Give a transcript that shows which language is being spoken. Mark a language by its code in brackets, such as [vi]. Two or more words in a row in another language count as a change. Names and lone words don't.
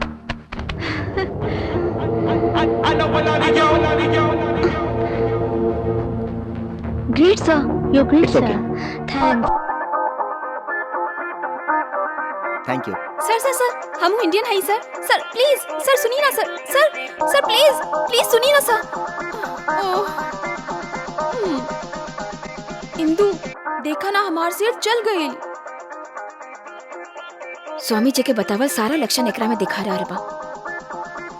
[en] Great, sir. You're great, It's sir. okay. Thanks. thank you. [bho] सर सर सर हम इंडियन है सर। सर प्लीज सर सुनिए ना सर। सर सर प्लीज प्लीज सुनिए ना सर। इंदु देखा ना हमार सिर चल गई। स्वामी जी के बतावल सारा लक्षण एकरा में दिखा रहा बा।